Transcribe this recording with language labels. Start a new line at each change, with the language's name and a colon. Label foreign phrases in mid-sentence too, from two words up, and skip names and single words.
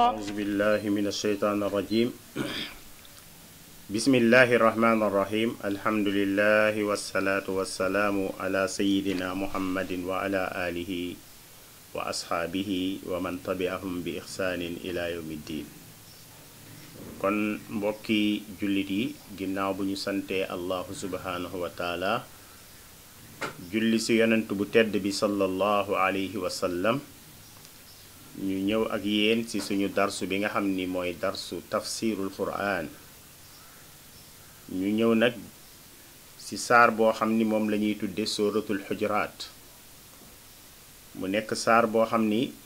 Arabic: أعوذ بالله من الشيطان الرجيم بسم الله الرحمن الرحيم الحمد لله والصلاة والسلام على سيدنا محمد وعلى آله وأصحابه ومن تبعهم بإحسان إلى يوم الدين
Wolof: kon mbokki jullit yi ginnaaw bu ñu santee
Arabic: الله سبحانه وتعالى
Wolof: julli ci yonent bu tedd bi
Arabic: صلى الله عليه وسلم
Wolof: ñu ñëw ak yéen ci suñu darsu bi nga xam ni mooy darsu
Arabic: تفسير القرآن
Wolof: ñu ñëw nag ci saar boo xam ni moom lañuy tudde
Arabic: سورة الحجرات
Wolof: mu nekk saar boo xam ni